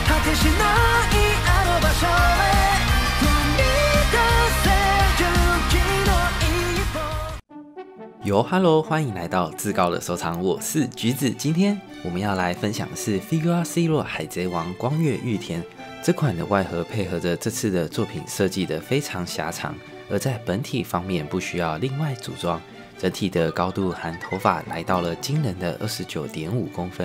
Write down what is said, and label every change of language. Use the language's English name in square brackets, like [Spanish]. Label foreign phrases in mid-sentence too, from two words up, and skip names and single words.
[Japanese] てしないあの場所へ踏み出せ勇気の一歩。 [Chinese] 哟哈喽，欢迎来到自高的收藏，我是橘子。今天我们要来分享的是 Figure Zero 海贼王光月玉田这款的外盒，配合着这次的作品设计的非常狭长，而在本体方面不需要另外组装，整体的高度含头发来到了惊人的29.5公分。